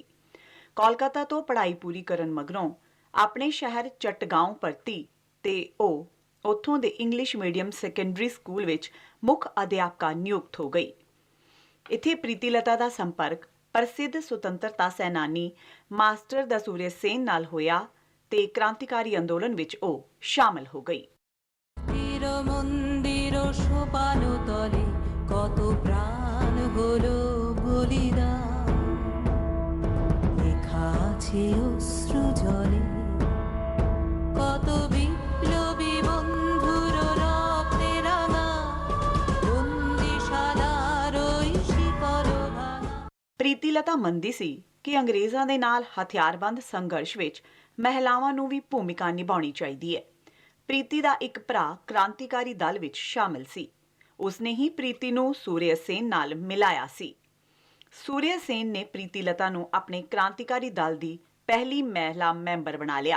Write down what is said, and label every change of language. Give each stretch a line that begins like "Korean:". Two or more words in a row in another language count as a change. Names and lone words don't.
Punjabi: ਕੋਲਕਾਤਾ ਤੋਂ ਪੜ੍ਹਾਈ ਪੂਰੀ ਕਰਨ ਮਗਰੋਂ ਆਪਣੇ ਸ਼ਹਿਰ ਚਟਗਾਉਂ ਪਰਤੀ ਤੇ ਉਹ ਉੱਥੋਂ ਦੇ
English: English medium secondary school
Punjabi: ਵਿੱਚ ਮੁੱਖ ਅਧਿਆਪਕਾ ਨਿਯੁਕਤ ਹੋ ਗਈ। ਇੱਥੇ ਪ੍ਰੀਤੀਲਤਾ ਦਾ ਸੰਪਰਕ ਪ੍ਰਸਿੱਧ ਸੁਤੰਤਰਤਾ ਸੈਨਾਨੀ ਮਾਸਟਰ ਦਸੂਰੇ ਸੇਨ ਨਾਲ ਹੋਇਆ ਤੇ ਕ੍ਰਾਂਤੀਕਾਰੀ ਅੰਦੋਲਨ ਵਿੱਚ ਉਹ ਸ਼ਾਮਲ ਹੋ ਗਈ।
Bangla: কত প্রাণ হলো বলিদান লেখা আছে অশ্রু জলে কত বিপ্লবী বন্ধুর রক্তে রাঙা বন্দিশালার ওই শিকড় ভাঙা।
Punjabi: ਪ੍ਰੀਤੀਲਤਾ ਮੰਨਦੀ ਸੀ ਕਿ ਅੰਗਰੇਜ਼ਾਂ ਦੇ ਨਾਲ ਹਥਿਆਰਬੰਦ ਸੰਘਰਸ਼ ਵਿੱਚ ਮਹਿਲਾਵਾਂ ਨੂੰ ਵੀ ਭੂਮਿਕਾ ਨਿਭਾਉਣੀ ਚਾਹੀਦੀ ਹੈ। ਪ੍ਰੀਤੀ ਦਾ ਇੱਕ ਭਰਾ ਕ੍ਰਾਂਤੀਕਾਰੀ ਦਲ ਵਿੱਚ ਸ਼ਾਮਲ ਸੀ। ਉਸਨੇ ਹੀ ਪ੍ਰੀਤੀ ਨੂੰ ਸੂਰਿਆ ਸੇਨ ਨਾਲ ਮਿਲਾਇਆ ਸੀ। ਸੂਰਿਆ ਸੇਨ ਨੇ ਪ੍ਰੀਤੀਲਤਾ ਨੂੰ ਆਪਣੇ ਕ੍ਰਾਂਤੀਕਾਰੀ ਦਲ ਦੀ ਪਹਿਲੀ ਮਹਿਲਾ ਮੈਂਬਰ ਬਣਾ ਲਿਆ।